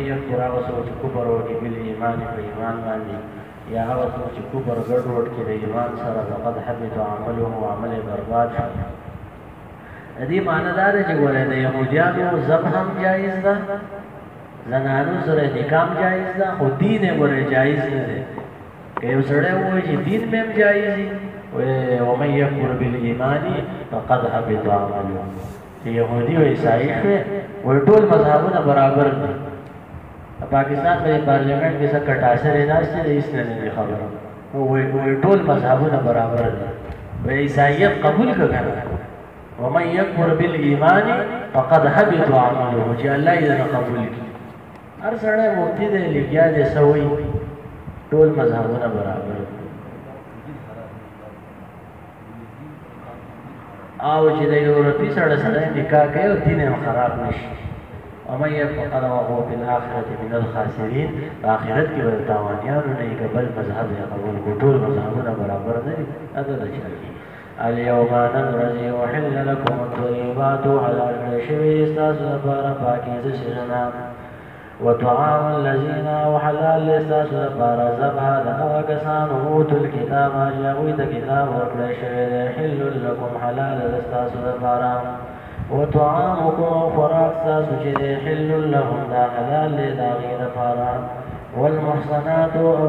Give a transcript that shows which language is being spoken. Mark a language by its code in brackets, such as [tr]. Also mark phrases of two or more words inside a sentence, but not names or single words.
[ps] یکفر هغه څوک چې کفر وکړي بالایمان په ایمان باندې یا هغه څوک چې کفر ګډوډ کړي د ایمان سره [ar] فقد حبط عمله [ps] عمل یې برباد شو د دې معنی دا ده چې ګورئ د یهودیانو ذبح هم جایز ده زنانو سره نکاح هم جایز ده خو دین یې ګورئ جایز نه دی که یو سړی ووایي چې دین مې هم جایز وي [ar] ومن یکفر بالایمان فقد حبط عمله [ps] چې یهودي او عیسایي شوې وایي ټول مذهبونه برابر دي پاکستان په پارلیمنټ کې څه کټاسرې ناستې دي هېڅ نه دي خبره وایي ټول مذهبونه برابر دي وایي عیسایت قبول که که نه [ar] ومن یکفر بالایمان فقد حبط عمله [ps] چې الله یې نه قبول کړي هر سړی مفتي دی لګیا دی څه وایي ټول مذهبونه برابر دي او چې د یورپي سره نکاح کوي او دین یې خراب نشي [ar] ومن یکفر وهو فی الآخرة من الخاسرین [ps] په آخرت کې به د تاوانیانو نه وي که بل مذهب یې قبول کړو ټول مذهبونه برابر نه دي دا د چا کېږي اليوم نن ورځې [ar] احل لکم الطیبات [ps] حلال کړی شوي ستاسو لپاره پاکیزه شیان [ar] وطعام الذین [ps] وحلال ستاسو لپاره ذبح د هغه کسانو [ar] اوتوا الکتاب [ps] چې هغوی ته کتاب ورکړی شوی دی [ar] حل لکم [ps] حلال د ستاسو لپاره وطعامکم او خوراک ستاسو چې دی [ar] حل لهم [ps] دا حلال دی د هغې لپاره والمحصنات او